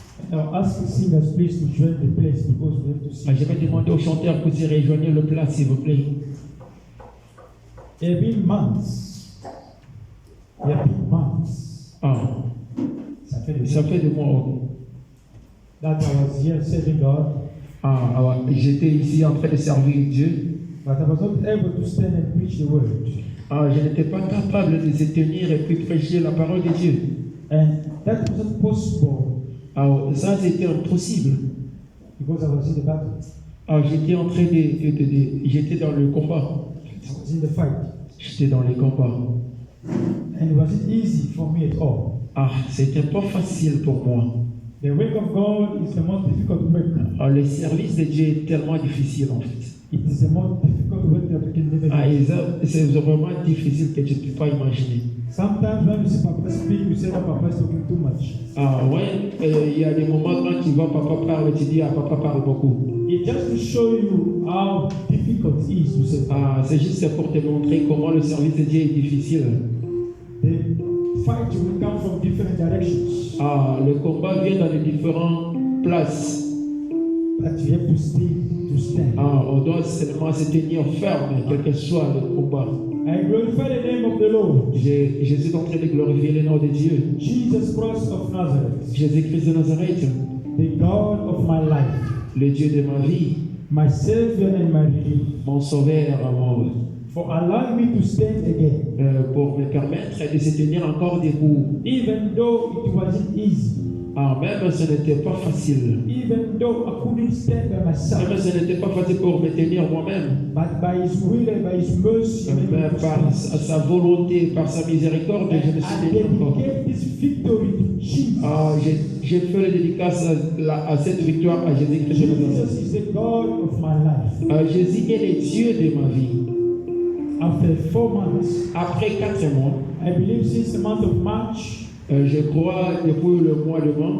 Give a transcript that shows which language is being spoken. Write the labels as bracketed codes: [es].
[en] Now ask the singers please to join the place because we have to sing. [fr] Je vais demander aux chanteurs que vous rejoignez le plat, s'il vous plaît. [en] There have been months. There have been months. Ah, [fr] Ça fait des ça fait de moi. [en] that I was here serving God, [fr] Ah, alors, j'étais ici en train de servir Dieu. [en] but I was not able to stand and preach the word. [fr] Ah, je n'étais pas capable de se tenir et puis prêcher la parole de Dieu. [en] And that wasn't possible [fr] Alors, ça, c'était impossible. [en] because I was in the battle. [fr] Ah, j'étais en train j'étais dans le combat. [en] I was in the fight. [fr] J'étais dans les combats. [en] And it wasn't easy for me at all. [fr] Ah, c'était pas facile pour moi. [en] The work of God is the most difficult work. [fr] Ah, le service de Dieu est tellement difficile en fait. [en] It is the most difficult work that you can never Ah, do. [fr] et ça, c'est vraiment difficile que tu ne peux pas imaginer. [en] Sometimes when you see Papa speak, you say that Papa is talking too much. [fr] Ah ouais, il y a des moments quand tu vois papa parle, tu dis ah papa parle beaucoup. [en] It's just to show you how difficult it is to say. [fr] Ah, c'est juste pour te montrer comment le service de Dieu est difficile. [en] The fight will come from different directions. [fr] Ah, le combat vient dans les différentes places. [en] But you have to stand. [fr] Ah, on doit seulement se tenir ferme, quel que soit le combat. [en] I glorify the name of the Lord. [fr] Je suis en train de glorifier le nom de Dieu. [en] Jesus Christ of Nazareth, [fr] Jésus-Christ de Nazareth, [en] the God of my life, [fr] le Dieu de ma vie, [en] my Savior and my Redeemer, [fr] mon sauveur, [en] for allowing me to stand again, [fr] pour me permettre de se tenir encore debout. [en] even though it wasn't easy, [fr] Ah, même ce n'était pas facile. [en] even though I couldn't stand by [fr] Même [en] myself, [fr] ce n'était pas facile pour me tenir moi-même. [en] but by His will and by His mercy, [fr] Mais par sa volonté, par sa miséricorde, je me suis [en] I [fr] tenu encore. [en] dedicate this victory to Jesus. [fr] Ah, j'ai fait la dédicace à cette victoire à Jésus-Christ de Nazareth. [en] Jesus is the God of my life. [fr] Jésus est le Dieu de ma vie. [en] After 4 months, [fr] Après 4 mois, [en] I believe since the month of March, [fr] je crois depuis le mois de